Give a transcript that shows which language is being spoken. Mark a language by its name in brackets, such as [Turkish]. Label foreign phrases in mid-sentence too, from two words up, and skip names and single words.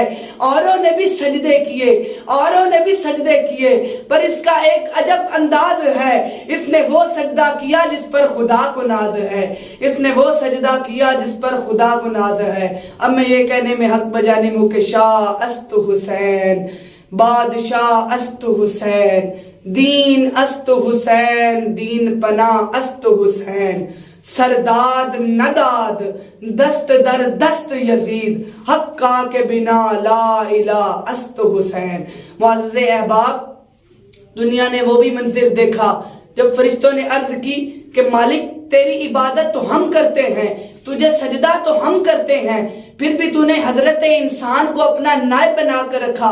[Urdu] اوروں نے بھی سجدے کیے پر اس کا ایک عجب انداز ہے، اس نے وہ سجدہ کیا جس پر خدا کو ناز ہے، اس نے وہ سجدہ کیا جس پر خدا کو ناز ہے۔ اب میں یہ کہنے میں حق بجانب ہوں کہ [Persian] شاہ است حسین بادشاہ است حسین دین است حسین دین پناہ است حسین سرداد نداد دست در دست یزید حقا کے بنا لا الہ است حسین۔ [Urdu] معزز احباب، دنیا نے وہ بھی منظر دیکھا جب فرشتوں نے عرض کی کہ مالک، تیری عبادت تو ہم کرتے ہیں، تجھے سجدہ تو ہم کرتے ہیں، پھر بھی تو نے حضرت انسان کو اپنا نائب بنا کر رکھا۔